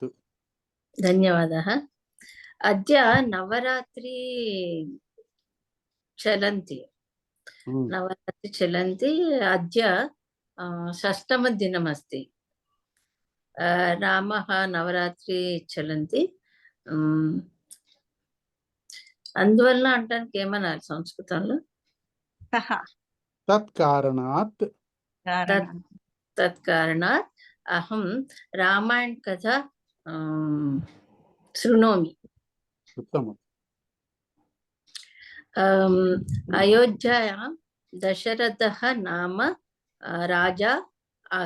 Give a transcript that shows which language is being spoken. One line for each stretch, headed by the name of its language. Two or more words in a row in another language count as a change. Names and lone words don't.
Sanskrit: धन्यवादः। अद्य नवरात्रि चलन्ति, अद्य षष्ठमदिनमस्ति। रामः नवरात्रि चलन्ति,
Telugu: అందువల్ల అంటానికి ఏమన్నారు సంస్కృతంలో?
Sanskrit: तत्कारणात् अहं रामायण कथा शृणोमि। उत्तमम्। अयोध्यायां दशरथः नाम राजा आसीत्।